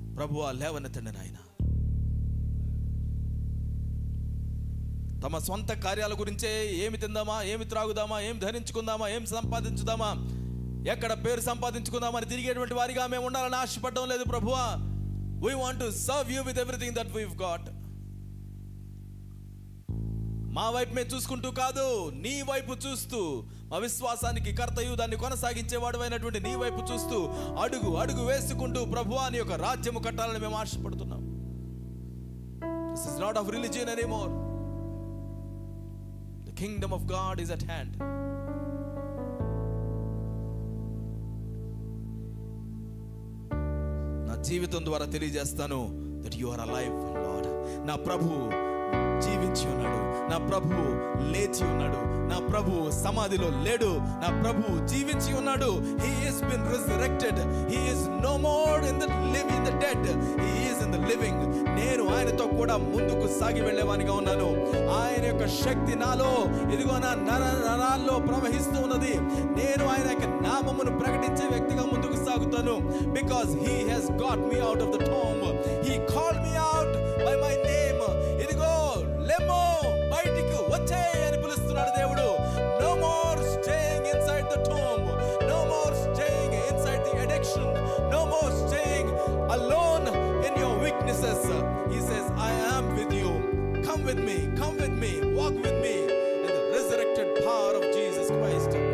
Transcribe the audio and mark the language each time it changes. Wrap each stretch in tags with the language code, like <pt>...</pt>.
<te>ప్రభువా లేవనెత్తండి నాయన. తమ సొంత కార్యాల గురించే, ఏమి తిందామా, ఏమి త్రాగుదామా, ఏం ధరించుకుందామా, ఏం సంపాదించుదామా, ఎక్కడ పేరు సంపాదించుకుందామని తిరిగేటువంటి వారిగా మేము ఉండాలని ఆశపడడం లేదు ప్రభువా.</te> <en>We want to serve you with everything that we've got.</en> <te>మా వైపు మేము చూసుకుంటూ కాదు, నీ వైపు చూస్తూ, మా విశ్వాసానికి కర్తయు దాన్ని కొనసాగించేవాడు అయినటువంటి నీ వైపు చూస్తూ అడుగు అడుగు వేసుకుంటూ ప్రభువా నీ యొక్క రాజ్యము కట్టాలని మేము ఆశపడుతున్నాం.</te> <en>This is not of religion anymore. The kingdom of God is at hand.</en> <te>నా జీవితం ద్వారా తెలియజేస్తాను</te> <en>that you are alive, Lord.</en> <te>నా ప్రభువు జీవించి ఉన్నాడు, నా ప్రభువు లేచి ఉన్నాడు, నా ప్రభువు సమాధిలో లేడు, నా ప్రభువు జీవించి ఉన్నాడు.</te> <en>He has been resurrected. He is no more in the dead. He is in the living.</en> <te>నేను ఆయనతో కూడా ముందుకు సాగి వెళ్ళేవానిగా ఉన్నాను. ఆయన యొక్క శక్తి నాలో ఇదిగో నా నరాల్లో ప్రవహిస్తూ ఉన్నది. నేను ఆయన యొక్క నామమును ప్రకటించే వ్యక్తిగా ముందుకు సాగుతాను.</te> <en>Because he has got me out of the tomb. He called me out by my name.</en> <te>ఇదిగో లెమ్మో, బయటికి వచ్చేయ్ అని పిలుస్తున్నాడు దేవుడు.</te> <en>No more staying inside the tomb. No more staying inside the addiction. No more staying alone in your weaknesses. He says, I am with you. Come with me. Come with me. Walk with me in the resurrected power of Jesus Christ.</en>